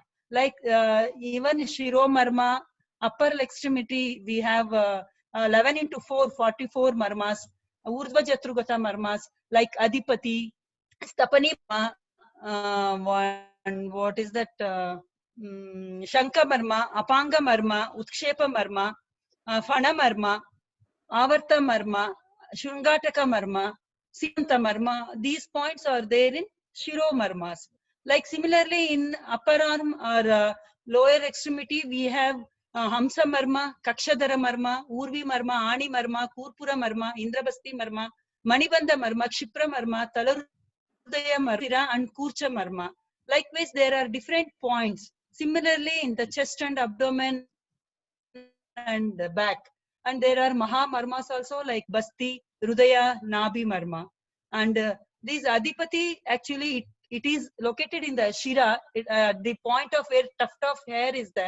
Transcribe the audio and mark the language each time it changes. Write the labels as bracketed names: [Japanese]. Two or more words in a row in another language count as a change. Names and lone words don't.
[English] Like even Shiro Marma, upper extremity, we have 11 into 4, 44 Marmas, Urdhva Jatrugata Marmas, like Adipati, Stapani Marma, and what is that? Shanka Marma, Apanga Marma, Utshepa Marma, Fana Marma, Avarta Marma, Shungataka Marma, Siyanta Marma. These points are there in Shiro Marmas. Like similarly in upper arm or lower extremity, we have Hamsa Marma, Kakshadara Marma, Urvi Marma, Ani Marma, Kurpura Marma, Indrabasti Marma, Manibandha Marma, Kshipra Marma, Talarudaya Marma, and Kurcha Marma. Likewise, there are different points. Similarly, in the chest and abdomen and the back. And there are Maha Marmas also, like Basti, Rudaya, Nabi Marma. And these Adipati, actually, it is located in the Shira, the point of where tuft of hair is there.